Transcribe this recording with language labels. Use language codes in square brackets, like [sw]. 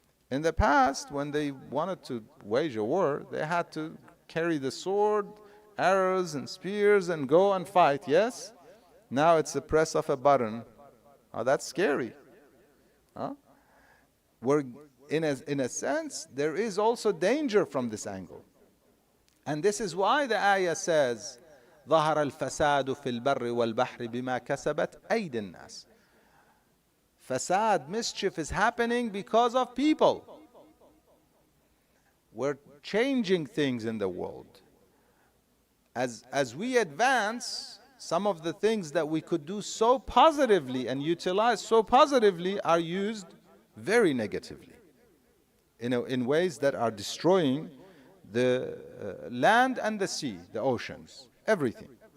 [en] In the past, when they wanted to wage a war, they had to carry the sword, arrows and spears and go and fight, yes? Now it's the press of a button. Oh, that's scary. Huh? We're, in a sense, there is also danger from this angle. And this is why the ayah says, [ar] ظهر الفساد في البر والبحر بما كسبت أيدي الناس. [en] Fasad, mischief is happening because of people. We're changing things in the world. As we advance, some of the things that we could do so positively and utilize so positively are used very negatively in ways that are destroying the land and the sea, the oceans, everything.